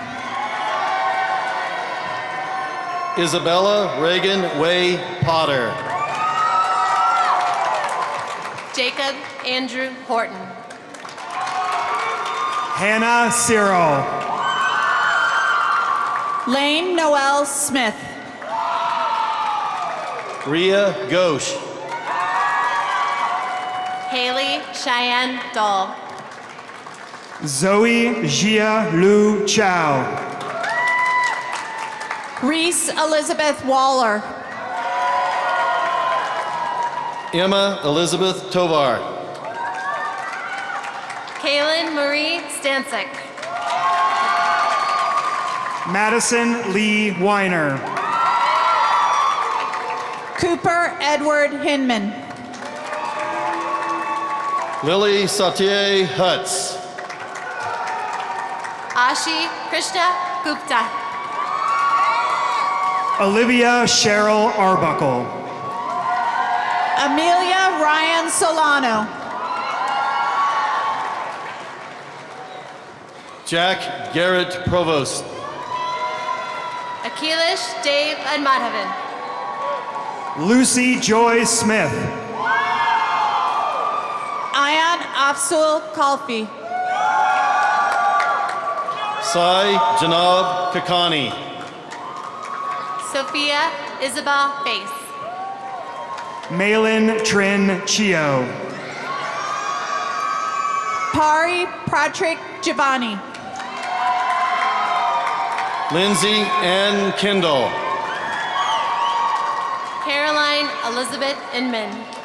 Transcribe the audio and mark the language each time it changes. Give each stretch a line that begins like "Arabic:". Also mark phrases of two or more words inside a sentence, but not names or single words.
English: Isabella Reagan Way Potter. Jacob Andrew Horton. Hannah Cyril. Lane Noel Smith. Ria Ghosh. Haley Cheyenne Dahl. Zoe Jia Lu Chow. Reese Elizabeth Waller. Emma Elizabeth Tovar. Kaylin Marie Stancic. Madison Lee Weiner. Cooper Edward Hinman. Lily Sautier Hutz. Ashi Krishna Gupta. Olivia Cheryl Arbuckle. Amelia Ryan Solano. Jack Garrett Provost. Akilish Dave Admadhavan. Lucy Joy Smith. Ayan Afsul Kalfi. Sai Janab Kakani. Sophia Isabel Face. Malin Trin Chio. Pari Patrick Giovanni. Lindsay Ann Kendall. Caroline Elizabeth Inman.